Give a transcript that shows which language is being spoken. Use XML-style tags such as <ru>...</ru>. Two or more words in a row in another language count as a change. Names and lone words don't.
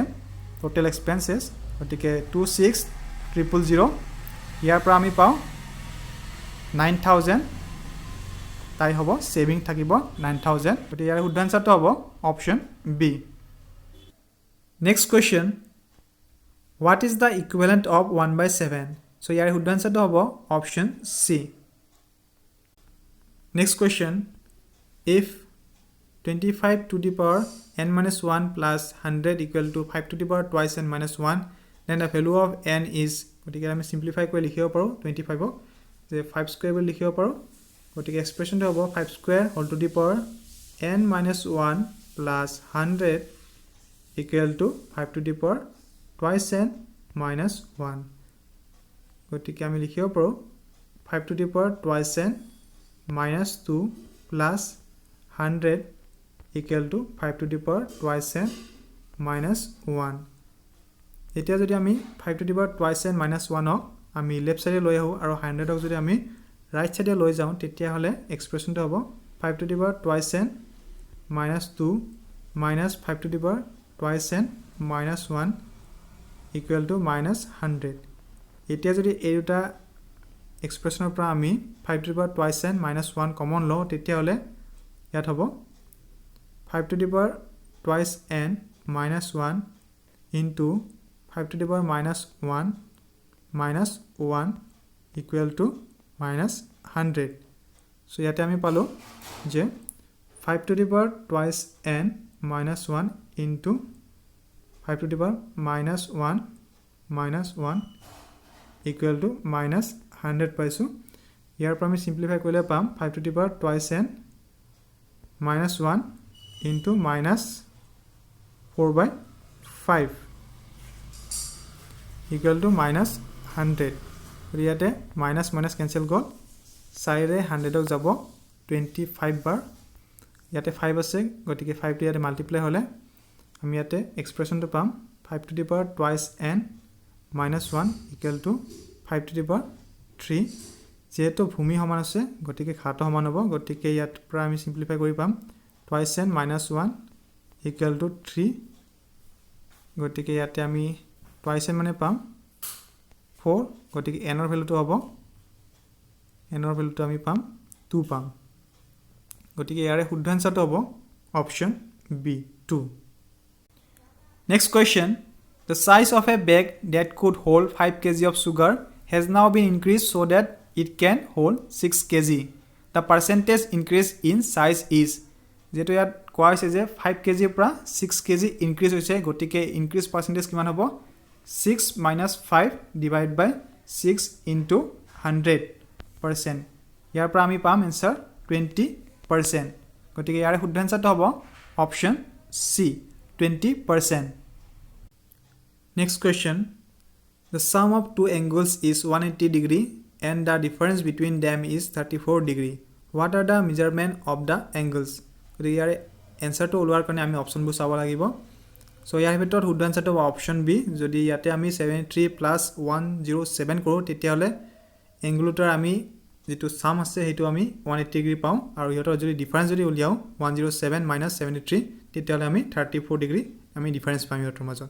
<en>total expenses</en> <as>গতিকে 26000 ইয়াৰ পৰা আমি পাও 9000 তাই হ'ব সেভিং থাকিব 9000 গতিকে ইয়াৰ শুদ্ধ আনসাৰটো হ'ব</as> <en>option B next question what is the equivalent of 1/7 so</en> <as>ইয়াৰ শুদ্ধ আনসাৰটো হ'ব</as> <en>option C Next question, if 25 to the power n minus 1 plus 100 equal to 5 to the power twice n minus 1, then the value of n is,</en> <as>গতিকে আমি simplify কৰি লিখিব পাৰোঁ 25 যে 5 স্কয়াৰ বুলি লিখিব পাৰোঁ। গতিকে এক্সপ্ৰেছনটো হ'ব</as> <en>5 square whole to the power n minus 1 plus 100 equal to 5 to the power twice n minus 1,</en> <as>গতিকে আমি লিখিব পাৰোঁ</as> <en>5 to the power twice n minus 2 plus 100 equal to 5 to the power twice n minus 1.</en> <as>এতিয়া যদি আমি</as> <en>5 to the power twice n minus 1</en> <as>হক আমি লেফট সাইডে লৈ আহো আৰু 100 হক যদি আমি রাইট সাইডে লৈ যাওঁ তেতিয়া হলে এক্সপ্ৰেছনটো হ'ব</as> <en>5 to the power twice n minus 2 minus 5 to the power twice n minus 1 equal to minus 100.</en> <as>এতিয়া যদি এই দুটা এক্সপ্ৰেছনৰ পৰা আমি</as> <en>5 to the power twice n minus 1</en> <as>কমন লওঁ তেতিয়া হলে ইয়াত হ'ব</as> <en>5 to the power twice n minus 1 into 5 to the power minus 1 minus 1 equal to minus 100. So</en> <as>ইয়াতে আমি পালো যে</as> <en>5 to the power twice n minus 1 into 5 to the power minus 1 minus 1 equal to minus 100 পাইছো।</en> <as>ইয়াৰ পৰা আমি সিম্পলিফাই কৰিলে পাম</as> <en>5 to the power twice n minus 1 into minus 4 by 5 equal to minus 100.</en> <as>ইয়াতে</as> <en>minus minus cancel</en> <as>গল, 4 ৰে 100 ক যাব 25 বাৰ, ইয়াতে 5 আছে গতিকে 5 টো ইয়াতে মাল্টিপ্লাই হলে আমি ইয়াতে এক্সপ্ৰেছনটো পাম</as> <en>5 to the power twice n minus 1 equal to 5 to the power 3.</en> <as>যেহেতু ভূমি সমান আছে গতিকে ঘাটো সমান হ'ব, গতিকে ইয়াত পৰা আমি সিম্পলিফাই কৰি পাম</as> <en>twice n minus 1 equal to 3.</en> <as>গতিকে ইয়াতে আমি</as> <en>twice n</en> <as>মানে পাম 4, গতিকে n ৰ ভ্যালুটো হ'ব n ৰ ভ্যালুটো আমি পাম 2 পাম। গতিকে ইয়াৰে শুদ্ধ আনসাৰটো হ'ব</as> <en>option B</en> <as>2।</as> <en>Next question, the size of a bag that could hold 5 kg of sugar has now been increased so that it can hold 6 kg. The percentage increase in size is,</en> <as>যেটো ইয়াত কোৱা হৈছে যে 5 kg পৰা 6 kg increase হৈছে, গতিকে</as> <en>increase percentage</en> <as>কিমান হ'ব</as> <en>6 minus 5 divided by 6 into 100%.</en> <as>ইয়াৰ পৰা আমি পাম আনসাৰ 20%। গতিকে ইয়াৰ শুদ্ধ আনসাৰটো হ'ব</as> <en>option C</en> <as>20%।</as> <en>Next question, the sum of two angles is 180 degree and the difference between them is 34 degree. What are the measurement of the angles?</en> <as>গতিকে ইয়াৰ আনসাৰটো ওলোৱাৰ কাৰণে আমি অপচনবোৰ চাব লাগিব। সো ইয়াৰ ভিতৰত শুদ্ধ আনসাৰটো হ'ব</as> <en>option B.</en> <as>যদি ইয়াতে আমি 73 plus 107 কৰোঁ তেতিয়া হলে এংগুলটোৰ আমি যেটো সাম আছে হেতু আমি 180 ডিগ্ৰী পাওঁ, আৰু ইহতৰ যদি ডিফাৰেন্স যদি উলিয়াও 107 minus 73 তেতিয়া হলে আমি 34 ডিগ্ৰী আমি ডিফাৰেন্স পাম ইহতৰ মাজত।</as>